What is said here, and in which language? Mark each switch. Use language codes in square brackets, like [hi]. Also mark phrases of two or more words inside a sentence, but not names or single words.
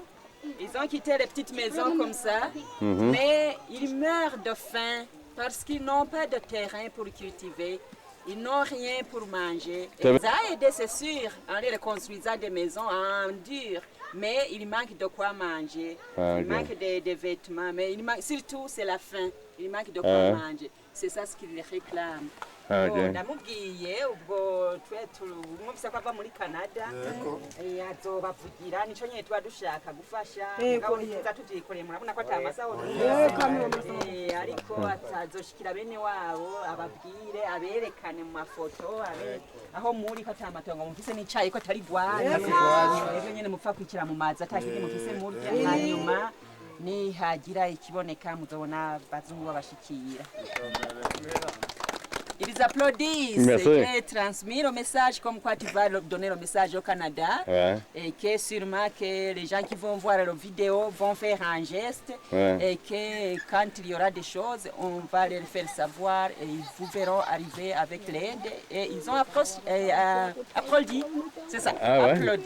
[fr] Ils ont quitté les petites maisons comme ça, mais ils meurent de faim parce qu'ils n'ont pas de terrain pour cultiver. Ils n'ont rien pour manger. Ça a aidé, c'est sûr, en les construisant des maisons en dur, mais il manque de quoi manger. Il manque de vêtements, mais surtout c'est la faim. Il manque de quoi manger. C'est ça ce qu'ils réclament. [rn] Namubwiye ubwo twe twumvise ko ava muri Canada azobavugira nico nyene tuba dushaka gufasha ngabo tuza tuvyikoreye murabona ko atamasaho ariko atazoshikira bene wabo ababwire aberekane mu mafoto aho muri ko atamatongo mufise n'icayi ko atari gwana rero nyene mupfa kwikira mu mazi atakiri mufise murya hanyuma ni hagira ikiboneka muzobona bazungu babashikira. [fr] Ils applaudissent et transmettent le message comme quoi tu vas donner le message au Canada et que sûrement que les gens qui vont voir la vidéo vont faire un geste et que quand il y aura des choses, on va les faire savoir et ils vous verront arriver avec l'aide et ils ont applaudi, c'est ça, applaudi.